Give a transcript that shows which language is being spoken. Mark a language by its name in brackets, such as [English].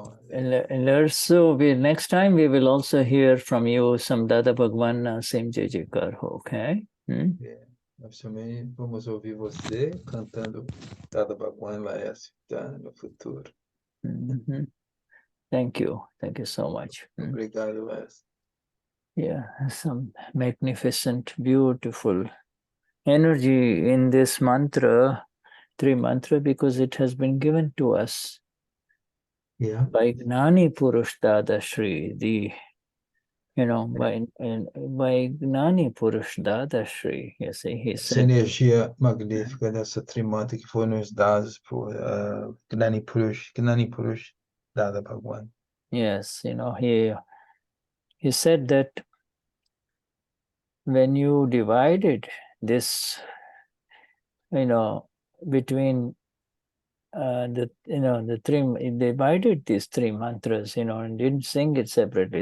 [English] And so next time we will also hear from you some Dada Bhagwan Simje Jikar, okay? [Portuguese] Nós também vamos ouvir você cantando Dada Bhagwan Laércio no futuro. [English] Thank you so much. [Portuguese] Obrigado, Laércio. [English] Yeah, some magnificent, beautiful energy in this mantra, Tri-mantra, because it has been given to us by Gnani Purush Dadashri, the You know, by Gnani Purush Dadashri, you see, he [Portuguese] Essa [English] said, [Portuguese] energia magnífica dessa trimanta que foi nos dados por Gnani Purush Dada Bhagwan. [English] yes, you know, he said that when you divided this, you know, between the three, divided these three mantras, you know, and didn't sing it separately.